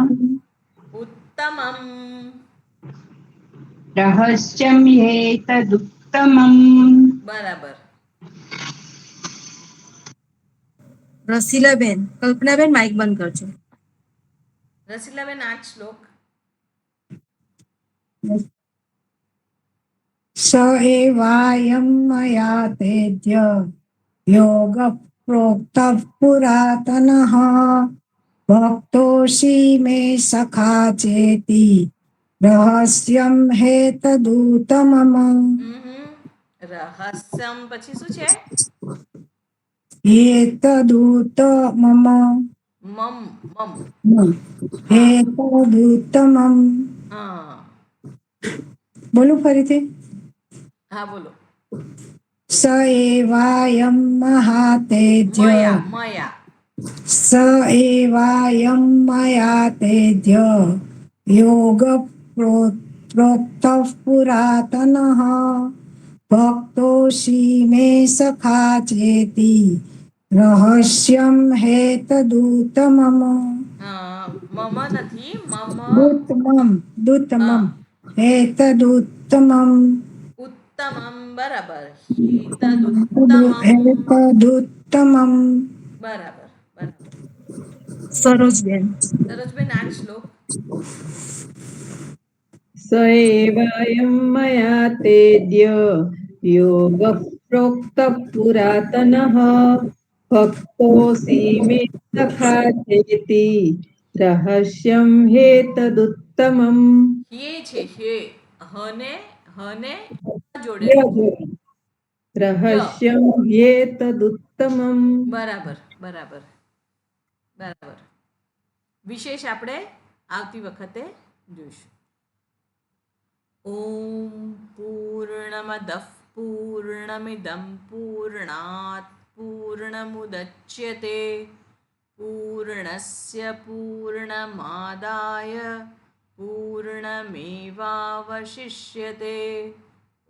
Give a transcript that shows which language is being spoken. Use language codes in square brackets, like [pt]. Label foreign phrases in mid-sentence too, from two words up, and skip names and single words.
[sa] ઉત્તમમ. રહસ્યમ હેતદુત્તમમ. [gu] બરાબર. રસીલાબેન. કલ્પનાબેન માઇક બંધ કરજો. રસીલાબેન આ જ શ્લોક. [sa] स एवायं मया तेद्य योग प्रोक्तः पुरातनः भक्तोऽसि मे सखा चेति रहस्यं हेतदुत्तमम्. [gu] રહસ્યમ પછી શું છે? [sa] एतदुत्तमम्. મમ મમ. एतदुत्तमम्. [gu] હા બોલું ફરીથી. હા બોલો. [sa] स एवायं महातेज्य મયા મયા. स एवायं मया तेद्य योग प्रोक्तः पुरातनः भक्तोऽसि मे सखा चेति रहस्यं हेतदुत्तमम्. [gu] મમ નથી, મમ. [sa] दुत्तमम् हेतदुत्तमम्. ઉત્તમમ. બરાબર. હિતદુત્તમમ. हेतदुत्तमम्. [gu] બરાબર બરાબર. સરોજબેન. સરોજબેન આ જ શ્લોક. [sa] स एवायं मया तेद्य योगः प्रोक्तः पुरातनः भक्तोऽसि मे सखा चेति रहस्यं हेतदुत्तमम्. [gu] હે છે હે. હને હને જોડે ય જો. ય. [sa] रहस्यं हेतदुत्तमम्. [gu] બરાબર બરાબર બરાબર. વિશેષ આપણે આવતી વખતે જોઈશું. [sa] ઓમ પૂર્ણમદઃ પૂર્ણમિદં પૂર્ણાત પૂર્ણમુદચ્યતે પૂર્ણસ્ય પૂર્ણમાદાય પૂર્ણમેવાવશિષ્યતે.